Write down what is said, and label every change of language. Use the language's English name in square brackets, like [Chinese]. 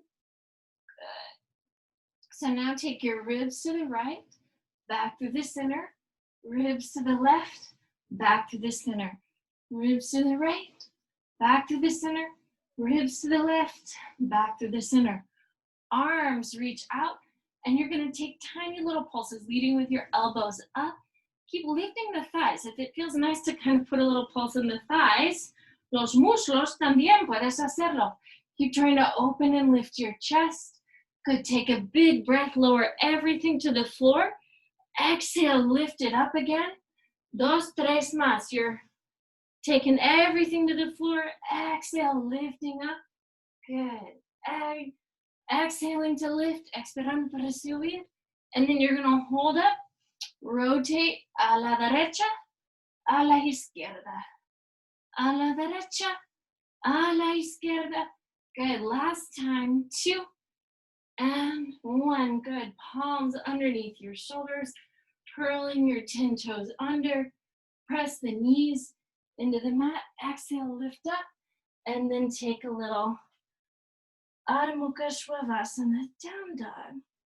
[English] Good. So now take your ribs to the right, back through the center, ribs to the left, back to the center, ribs to the right, back to the center, ribs to the left, back to the center. Arms reach out, and you're going to take tiny little pulses, leading with your elbows up. Keep lifting the thighs. If it feels nice to kind of put a little pulse in the thighs, [Spanish] los muslos también puedes hacerlo. [English] Keep trying to open and lift your chest. Good. Take a big breath. Lower everything to the floor. Exhale. Lift it up again. 2, 3 más. You're taking everything to the floor. Exhale. Lifting up. Good. Exhaling to lift. [Spanish] Expirando para subir. [English] And then you're going to hold up. Rotate [Spanish] a la derecha, a la izquierda. A la derecha, a la izquierda. [English] Good. Last time. 2 and 1. Good. Palms underneath your shoulders. Curling your 10 toes under. Press the knees into the mat. Exhale, lift up. And then take a little Adho Mukha Svanasana, down dog.